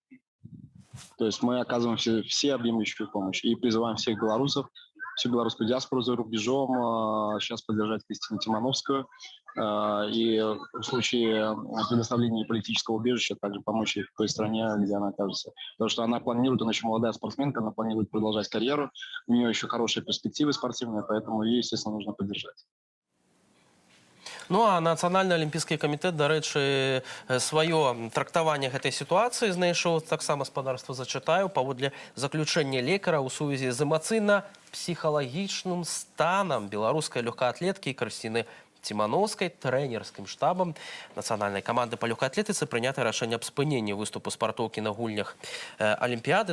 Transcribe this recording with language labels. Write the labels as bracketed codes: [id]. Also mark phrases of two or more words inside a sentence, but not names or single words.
[ru] То есть мы оказываем все объемлющую помощь и призываем всех белорусов, всю белорусскую диаспору за рубежом сейчас поддержать Крысціну Ціманоўскую и в случае предоставления политического убежища также помочь ей в той стране, где она окажется. Потому что она планирует, она еще молодая спортсменка, она планирует продолжать карьеру, у нее еще хорошие перспективы спортивные, поэтому ей, естественно, нужно поддержать. [be] Ну, а Нацыянальны алімпійскі камітэт, дарэчы, сваё трактаванне гэтай сітуацыі знайшоў, таксама спадарства зачытаю, паводле заключэння лекара ў сувязі з эмацыйна-псіхалагічным станам беларускай лёгкаатлеткі Крысціны Тимановской трэнерскім штабам нацыянальнай каманды па лёгкай атлетыцы прынята рашэнне аб спыненні выступу спартоўкі на гульнях Алімпіяды.